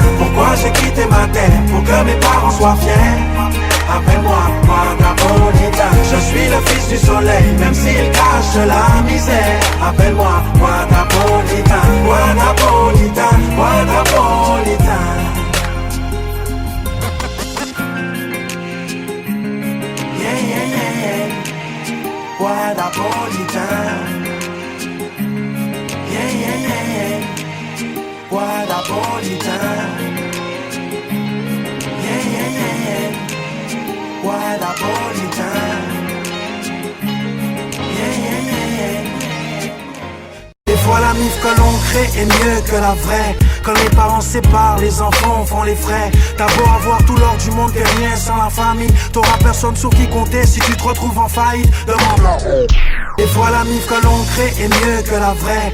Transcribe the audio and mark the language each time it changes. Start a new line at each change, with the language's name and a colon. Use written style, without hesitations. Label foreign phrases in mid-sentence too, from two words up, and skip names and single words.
French: Pourquoi j'ai quitté ma terre? Pour que mes parents soient fiers. Appelle-moi Guadapolitain. Je suis le fils du soleil, même s'il cache la misère. Appelle-moi Guadapolitain. Guadapolitain, Guadapolitain.
English: Yeah, yeah, yeah, yeah. Guadapolitain. Yeah, yeah, yeah, yeah. Guadapolitain. Yeah, yeah, yeah, yeah. Guadapolitain. Yeah, yeah, yeah, yeah.
French: Des fois la mif mif que l'on crée est mieux que la vraie. Quand les parents se séparent, les enfants font les frais. T'as beau avoir tout l'or du monde, t'es rien sans la famille. T'auras personne sur qui compter si tu te retrouves en faillite. Demande-la. Des fois la mif que l'on crée est mieux que la vraie.